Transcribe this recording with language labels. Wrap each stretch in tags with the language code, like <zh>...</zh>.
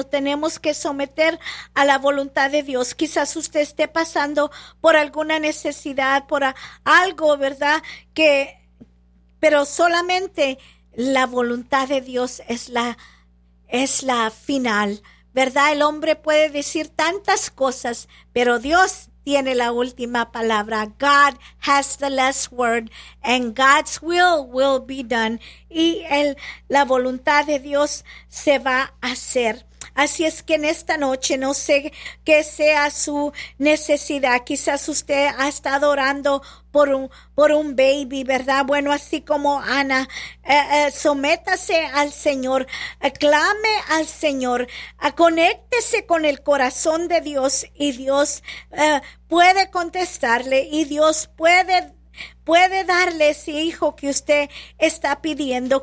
<es>No tenemos que someter a la voluntad de Dios. Quizás usted esté pasando por alguna necesidad, por algo, ¿verdad? Pero solamente la voluntad de Dios es la final, ¿verdad? El hombre puede decir tantas cosas, pero Dios tiene la última palabra.</es> <en>God has the last word, and God's will be done.</en> <es>Y la voluntad de Dios se va a hacer. Así es que en esta noche, no sé qué sea su necesidad. Quizás usted ha estado orando por un baby, ¿verdad? Bueno, así como Ana, sométase al Señor, clame al Señor, conéctese con el corazón de Dios y Dios puede contestarle y Dios puede darle ese hijo que usted está pidiendo.</es>